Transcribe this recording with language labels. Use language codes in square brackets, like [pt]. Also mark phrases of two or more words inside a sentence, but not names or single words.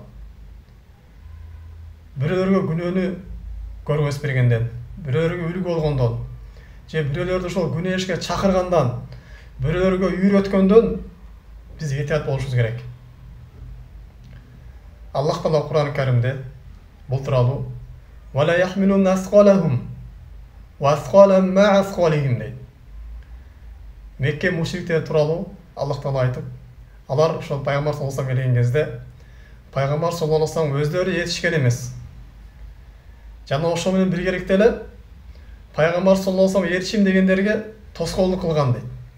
[ky] Бирөөлөргө күнөөнү көргөз бергенден, бирөөлөргө үлгү болгондон, же бирөөлөрдү ошол күнөө ишке чакыргандан, бирөөлөргө үйрөткөндөн биз этият болушубуз керек. Аллах Таала Кур'ан-ы Каримде бул тууралуу [ar] "وَلَيَحْمِلُنَّ أَثْقَالَهُمْ وَأَثْقَالًا مَعَ أَثْقَالِهِمْ" [ky] дейт. Мекке мушриктери тууралуу Аллах Таала айтып, алар ошол пайгамбар [ar] صلى الله عليه [ky] келген кезде пайгамбар [ar] صلى الله عليه وسلم [ky] өздөрү жетишкен эмес. Жана ошол менен биргеликте эле пайгамбар [ar] صلى الله عليه [ky] жетишим дегендерге тоскоолдук кылган дейт.